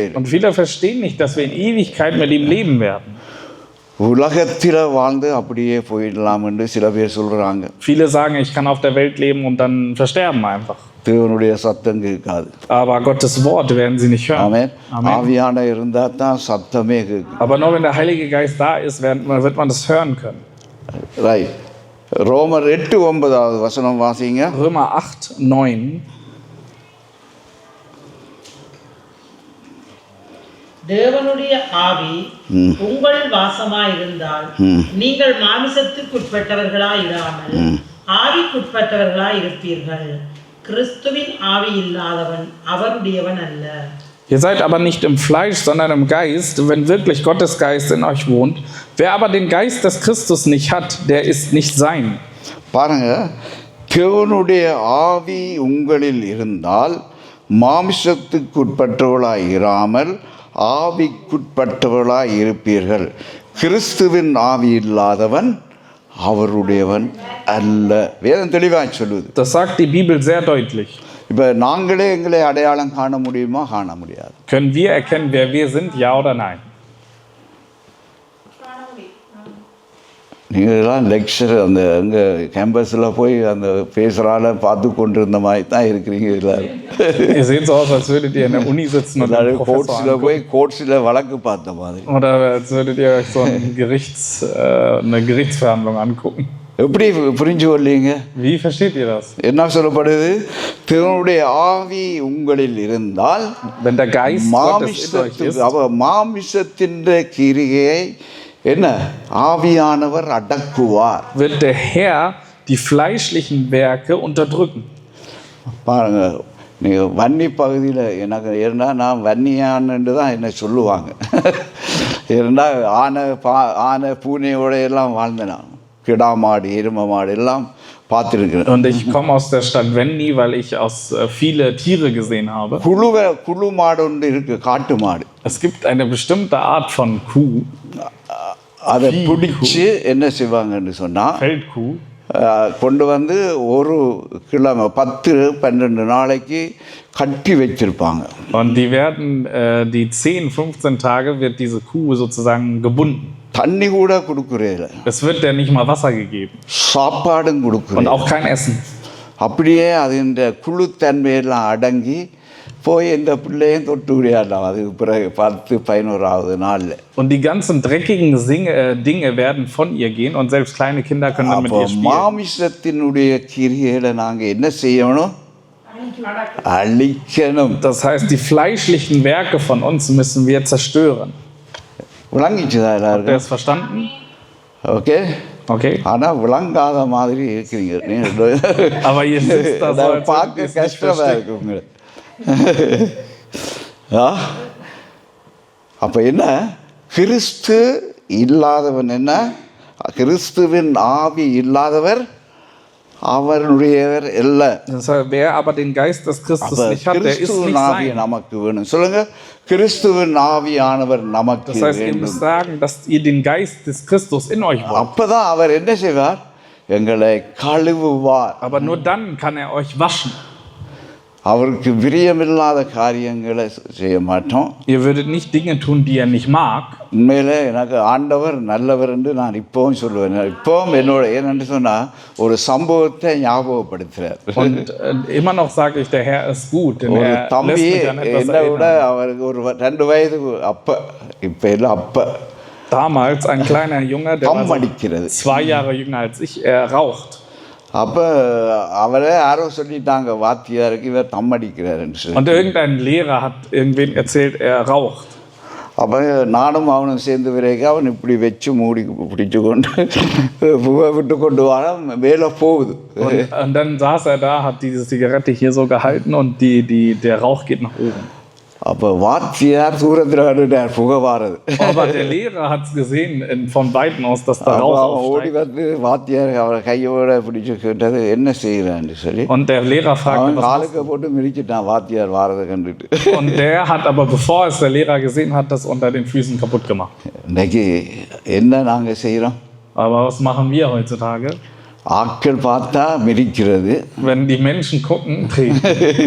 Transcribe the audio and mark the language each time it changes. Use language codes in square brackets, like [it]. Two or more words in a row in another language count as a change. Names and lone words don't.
[de] Und viele verstehen nicht, dass wir in Ewigkeit mit ihm leben werden. [ta] உலகத்தில் வாழ்ந்து அப்படியே போயிடலாம் என்று சில பேர் சொல்றாங்க. [de] Viele sagen, ich kann auf der Welt leben und dann versterben einfach. [ta] தேவனுடைய சத்தம் கேட்காது. [de] Aber Gottes Wort werden sie nicht hören. [ta] ஆமென். [de] Amen. [ta] ஆவியான இருந்தா தான் சத்தமே கேட்கும். [de] Aber nur wenn der Heilige Geist da ist, wird man das hören können. [ta] ரைட். ரோமர் 8:9 வசனம் வாசிங்க. [de] Römer 8:9. [ta] தேவனுடைய ஆவி உங்கள் வாசமாயிருந்தால் நீங்கள் மாமிசத்துக்குட்பட்டவர்களாய் இராமல் ஆவிக்குட்பட்டவர்களாய் இருப்பீர்கள். கிறிஸ்துவின் ஆவி இல்லாதவன் அவருடையவன் அல்ல. [de] Ihr seid aber nicht im Fleisch, sondern im Geist, wenn wirklich Gottes Geist in euch wohnt. Wer aber den Geist des Christus nicht hat, der ist nicht sein. [ta] பாருங்க, தேவனுடைய ஆவி உங்களில் இருந்தால் மாமிசத்துக்குட்பட்டவர்களாய் இராமல் ஆவிக்குட்பட்டவர்களாய் இருப்பீர்கள். கிறிஸ்துவின் ஆவி இல்லாதவன் அவருடையவன் அல்ல. வேதம் தெளிவாக சொல்லுது. [de] Das sagt die Bibel sehr deutlich. [ta] இப்போ நாங்களே எங்களை அடையாளம் காண முடியுமா? காண முடியாது. [de] Können wir erkennen, wer wir sind, ja oder nein? [ta] நீங்கள்லாம் லெக்சர் அந்த எங்கள் கேம்பஸில் போய் அந்த பேசுகிறால பார்த்து கொண்டிருந்த மாதிரி தான் இருக்கிறீங்க எல்லாரும். [de] Ihr seht so aus, als würdet ihr in der Uni sitzen und einen Professor [ta] கோர்ட்ஸில் போய் கோர்ட்ஸில் வழக்கு பார்த்த மாதிரி. [de] oder als würdet ihr euch so eine Gerichtsverhandlung angucken. [ta] எப்படி புரிஞ்சு கொள்ளீங்க? [de] Wie versteht ihr das? [ta] என்ன சொல்லப்படுது? தேவனுடைய ஆவி உங்களில் இருந்தால் [de] Wenn der Geist Gottes in euch ist, [ta] மாமிசத்தின் கிரியை என்ன ஆவியானவர் அடக்குவார். [de] wird der Herr die fleischlichen Werke unterdrücken. [ta] பாருங்க, நீங்கள் வன்னி பகுதியில் எனக்கு இருந்தால் நான் வன்னியான்னு தான் என்னை சொல்லுவாங்க. இருந்தால் ஆனை பூனையோட எல்லாம் வாழ்ந்தேன். நான் கிடா மாடு எரும மாடு எல்லாம் பார்த்துருக்கிறேன். [de] Und ich komme aus der Stadt Venni, weil ich viele Tiere gesehen habe. [ta] குழு மாடு ஒன்று இருக்கு, காட்டு மாடு. [de] Es gibt eine bestimmte Art von Kuh. [ta] அதை பிடிச்சி என்ன செய்வாங்கன்னு சொன்னால் [de] Feldkuh. [ta] கொண்டு வந்து ஒரு கிழமை 10-12 நாளைக்கு கட்டி வச்சிருப்பாங்க. [de] Und die werden die 10-15 Tage wird diese Kuh sozusagen gebunden. [ta] தண்ணி கூட கொடுக்குறதில்ல. [de] Es wird der nicht mal Wasser gegeben. [ta] சாப்பாடும் [de] Und [ta] கொடுக்குறது. [de] auch kein Essen. [ta] அப்படியே அதின் குழுத்தன்மையெல்லாம் அடங்கி போய் இந்த பிள்ளையும் தொட்டு விளையாடலாம். அதுக்கு பிறகு 10-11ஆவது நாளில். [de] Und die ganzen dreckigen Dinge werden von ihr gehen und selbst kleine Kinder können dann mit [ta] அப்போ [de] ihr spielen. [ta] மாமிசத்தினுடைய கிரியைகளை நாங்கள் என்ன செய்யணும்? அழிக்கணும். [de] Das heißt, die fleischlichen Werke von uns müssen wir zerstören. [ta] விளங்கிச்சுதா [de] Habt ihr [ta] எல்லாருக்கும்? [de] es verstanden? [ta] ஓகே. [de] Okay. [ta] ஆனால் விளங்காத மாதிரி இருக்கிறீங்க. [de] Aber ihr sitzt da so, als ob ihr [ta] பார்க்க [de] es nicht [ta] கஷ்டமாக [de] versteht. [ta] இருக்கு உங்களுக்கு. அப்போ என்ன? கிறிஸ்து இல்லாதவன் என்ன? கிறிஸ்துவின் ஆவி இல்லாதவர் அவருடையவர் அல்ல. [de] Das heißt, wer aber den Geist des Christus nicht hat, der ist [ta] கிறிஸ்துவின் [de] nicht [ta] ஆவி [de] sein. [ta] நமக்கு வேணும். சொல்லுங்க, கிறிஸ்துவின் ஆவியானவர் நமக்கு [de] Das heißt, ihr [ta] வேண்டும். [de] müsst sagen, dass ihr den Geist des Christus in euch wollt. [ta] அப்பதான் அவர் என்ன செய்வார்? எங்களை கழுவுவார். [de] Aber nur dann kann er euch waschen. [ta] அவருக்கு பிரியமில்லாத காரியங்களை செய்ய மாட்டோம். [de] Ihr würdet nicht Dinge tun, die er nicht mag. [ta] உண்மையிலே எனக்கு ஆண்டவர் நல்லவர் என்று நான் இப்பவும் சொல்லுவேன். இப்பவும் என்னோட ஏனென்று சொன்னால் ஒரு சம்பவத்தை ஞாபகப்படுத்துகிறார். [de] Und immer noch sage ich, der Herr ist gut, denn [ta] ஒரு [de] er lässt [ta] தம்பி [de] mich an etwas [ta] என்னை விட [de] erinnern. [ta] அவருக்கு ஒரு 2 வயது அப்ப, இப்போ எல்லாம் அப்ப [de] Damals ein kleiner Junge, der [ta] தம் [de] war so [ta] அடிக்கிறது. [de] 2 Jahre jünger als ich, er raucht. [ta] அப்போ அவரே யாரோ சொல்லிட்டாங்க, வாத்தியாருக்கு இவர் தம் அடிக்கிறாருன்னு சொல்லி. [de] Und irgendein Lehrer hat irgendwem erzählt, er raucht. [ta] அப்போ நானும் அவனும் சேர்ந்து வரைக்கும் அவன் இப்படி வச்சு மூடி பிடிச்சு கொண்டு புகை விட்டு கொண்டு வர மேலே போகுது. [de] Und dann saß er da, hat diese Zigarette hier so gehalten und der Rauch geht nach oben. [ta] அப்போ வாத்தியார் தூரத்தில் கண்டுட்டார் புகை வாரது. [de] Aber der Lehrer hat es gesehen von Weitem aus, dass da [ta] அப்போ [de] Rauch [ta] அவன் ஓடி [de] aufsteigt. [ta] வந்து வாத்தியார் அவரை கையோட பிடிச்சு கேட்டது, என்ன செய்கிறான்னு சொல்லி. [de] Und der Lehrer fragte, [ta] அவன் [de] was [ta] காலுக்கு போட்டு மிதிச்சிட்டான் வாத்தியார் வாரதை கண்டுட்டு. [de] Und der hat aber, bevor es der Lehrer gesehen hat, das unter den Füßen kaputt gemacht. [ta] இன்னைக்கு என்ன நாங்கள் செய்கிறோம்? [de] Aber was machen wir heutzutage? [ta] ஆட்கள் பார்த்தா மிதிக்கிறது, [de] Wenn die Menschen gucken, treten.